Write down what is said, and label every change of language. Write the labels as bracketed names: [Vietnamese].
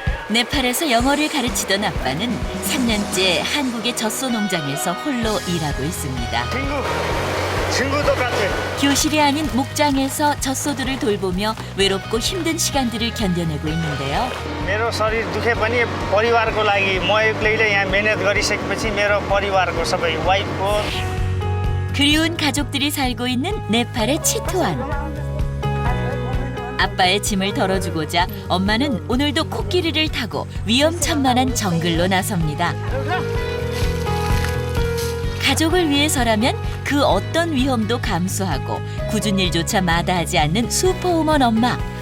[Korean] 네팔에서 영어를 가르치던 아빠는 3년째 한국의 젖소 농장에서 홀로 일하고 있습니다. 친구도 같아. 교실이 아닌 목장에서 젖소들을 돌보며 외롭고 힘든 시간들을 견뎌내고 있는데요. [Nepali] मेरो शरीर दुखे पनि परिवारको लागि म एक्लैले यहाँ मेहनत गरिसकेपछि मेरो परिवारको सबै वाइफको [Korean] 그리운 가족들이 살고 있는 네팔의 치토안. 아빠의 짐을 덜어주고자 엄마는 오늘도 코끼리를 타고 위험천만한 정글로 나섭니다. 가족을 위해서라면 그 어떤 위험도 감수하고 굳은 일조차 마다하지 않는 슈퍼우먼 엄마.